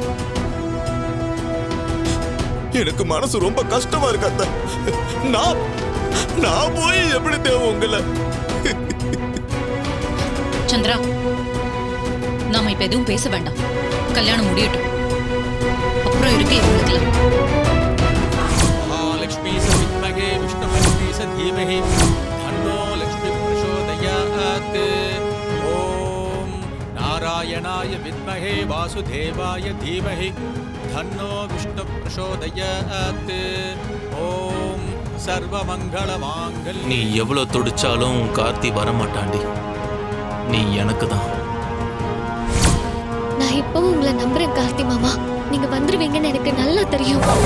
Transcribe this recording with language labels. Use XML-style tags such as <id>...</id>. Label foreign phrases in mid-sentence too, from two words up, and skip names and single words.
<ta>எனக்கு மனசு ரொம்ப கஷ்டமா இருக்கு அத்தை. நான் போய் எப்படி தேவை உங்களை? சந்திரா, நாம இப்ப எதுவும் பேச வேண்டாம். கல்யாணம் முடியட்டும், அப்புறம் இருக்கு இவங்களுக்கு.</ta> <sa>महालक्ष्मी सविद्महे विष्णुपत्नी सधीमहि तन्नो लक्ष्मी प्रचोदयात्। ओम नारायणाय विद्महे वासुदेवाय धीमहि तन्नो विष्णु प्रचोदयात्। ओम सर्वमंगलमांगल्ये।</sa> <ta>நீ எவ்வளவு துடிச்சாலும் கார்த்தி வரமாட்டாண்டி. நீ எனக்கு தான். நான் இப்பவும் உங்களை நம்புறேன் கார்த்தி மாமா. நீங்க வந்துருவீங்கன்னு எனக்கு நல்லா தெரியும்.</ta>